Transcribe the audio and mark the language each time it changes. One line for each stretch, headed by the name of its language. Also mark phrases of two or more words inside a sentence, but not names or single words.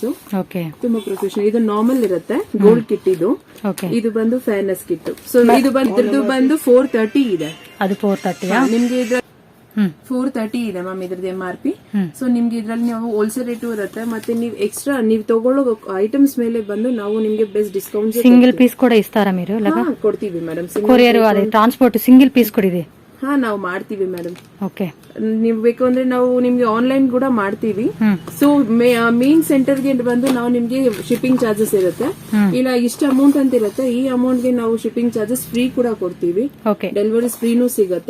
Kannada: ತುಂಬಾ ಪ್ರೊಫೆಷನಲ್. ಇದು ನಾರ್ಮಲ್ ಇರುತ್ತೆ,
English: gold kit
Kannada: ಇದು. ಇದು ಬಂದು
English: fairness kit.
Kannada: ಸೊ ಇದು ಬಂದು 430 ಇದೆ. ಅದು 430 ನಿಮ್ಗೆ ಇದ್ರ 430 ಇದೆ ಮ್ಯಾಮ್ ಇದ್ರದ್ದು MRP. ಸೊ ನಿಮ್ಗೆ ಇದ್ರಲ್ಲಿ ನಾವು
English: wholesale rate
Kannada: ಇರುತ್ತೆ. ಮತ್ತೆ ನೀವು ಎಕ್ಸ್ಟ್ರಾ ನೀವು ತಗೊಳ್ಳೋ ಐಟಮ್ಸ್ ಮೇಲೆ ಬಂದು ನಾವು ನಿಮ್ಗೆ
English: best discount. single piece
Telugu: కూడా ఇస్తారా మీరు?
Kannada: ಕೊಡ್ತೀವಿ ಮೇಡಮ್.
Telugu: కొరియర్ అదే ట్రాన్స్పోర్ట్
English: single piece
Telugu: కూడా ಇದೆ.
Kannada: ನಾವು ಮಾಡ್ತೀವಿ ಮೇಡಮ್. ಓಕೆ. ನೀವು ಬೇಕು ಅಂದ್ರೆ ನಾವು ನಿಮ್ಗೆ ಆನ್ಲೈನ್ ಕೂಡ ಮಾಡ್ತೀವಿ. ಸೊ
English: main centre
Kannada: ಗೆ ಬಂದು ನಾವು ನಿಮ್ಗೆ
English: shipping charges
Kannada: ಇರುತ್ತೆ. ಇಲ್ಲ ಇಷ್ಟ ಅಮೌಂಟ್ ಅಂತ ಇರುತ್ತೆ. ಈ ಅಮೌಂಟ್ ಗೆ ನಾವು
English: shipping charges free
Kannada: ಕೂಡ ಕೊಡ್ತೀವಿ. ಡೆಲಿವರಿ ಫ್ರೀನೂ ಸಿಗುತ್ತೆ.